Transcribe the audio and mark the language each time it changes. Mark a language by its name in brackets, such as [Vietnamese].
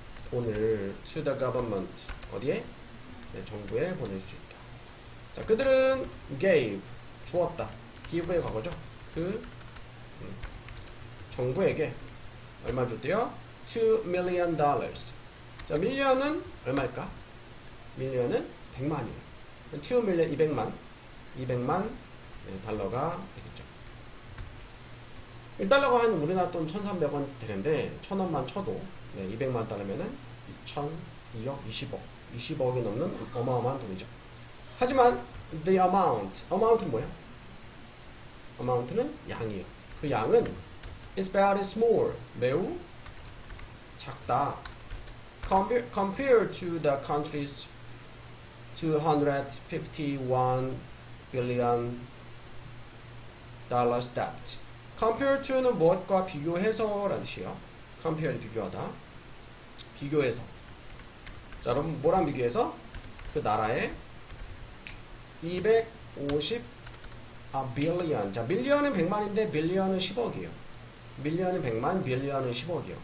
[Korean] 돈을 [English] to the government. [Korean] 어디에? 네, 정부에 보낼 수 있다. 자, 그들은 gave 주었다. give의 과거죠. 그 정부에게 얼마 줬대요? $2 million. 자, 밀리언은 얼마일까? 밀리언은 100만이에요. 2 밀리언 200만 네, 달러가 되겠죠. 1달러가 한 우리나라 돈 1,300원 되는데 1,000원만 쳐도 네, 200만 달러면은 2천, 2억, 20억이 넘는 어마어마한 돈이죠. 하지만 the amount는 뭐야? amount는 양이에요. 그 양은 [English] is very small, [Korean] 매우 작다. [English] Compared to the country's 251 billion dollars debt. [Korean] compare to는 무엇과 비교해서 라는 뜻이에요. compare는 비교하다. 비교해서. 자, 그럼 뭐랑 비교해서? 그 나라의 250 빌리언. 자, 밀리언은 100만인데 빌리언은 10억이에요. 밀리언은 100만, 빌리언은 10억이요.